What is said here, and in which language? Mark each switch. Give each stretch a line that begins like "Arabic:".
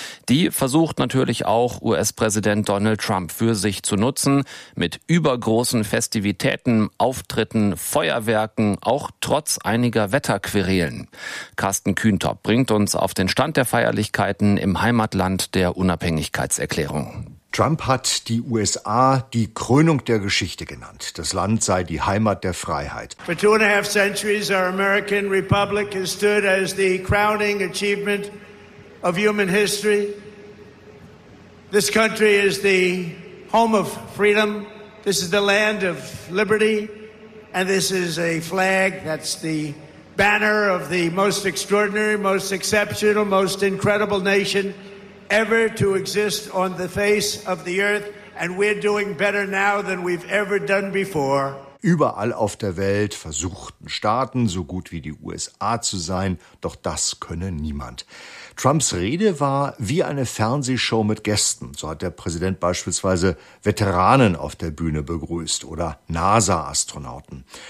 German: Die versucht natürlich auch US-Präsident Donald Trump für sich zu nutzen, mit übergroßen Festivitäten, Auftritten, Feuerwerken, auch trotz einiger Wetterquerelen. Carsten Kühn bringt uns auf den Stand der Feierlichkeiten im Heimatland der Unabhängigkeitserklärung. Trump hat die USA die Krönung der Geschichte genannt. Das Land sei die Heimat der Freiheit.
English: For 2½ centuries, our American Republic has stood as the crowning achievement of human history. This country is the home of freedom. This is the land of liberty. And this is a flag that's the banner of the most extraordinary, most exceptional, most incredible nation ever to exist on the face of the earth, and we're doing better now than we've ever done before.
German: Überall auf der Welt versuchten Staaten, so gut wie die USA zu sein, doch das könne niemand. Trumps Rede war wie eine Fernsehshow mit Gästen. So hat der Präsident beispielsweise Veteranen auf der Bühne begrüßt oder NASA-Astronauten.